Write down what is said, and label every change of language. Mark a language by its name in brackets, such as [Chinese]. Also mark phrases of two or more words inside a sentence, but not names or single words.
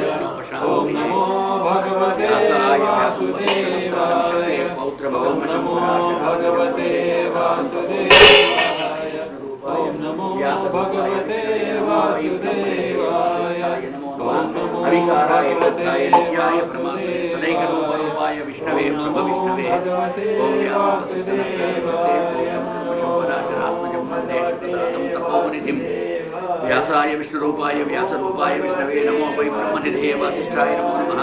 [Sanskrit] ఓం నమో భగవతే వాసుదేవాయ. ఓం నమో భగవతే వాసుదేవాయ. ఓం నమో భగవతే వాసుదేవాయ. ఓం నమో భగవతే సదైకరూపాయ విష్ణవే నమ విష్ణవే. ఓం తపోనిధిం వ్యాసాయ విష్ణురూపాయ వ్యాసరూపాయ విష్ణవే నమో వై బ్రహ్మనిధే వాసిష్ఠాయ నమో నమః.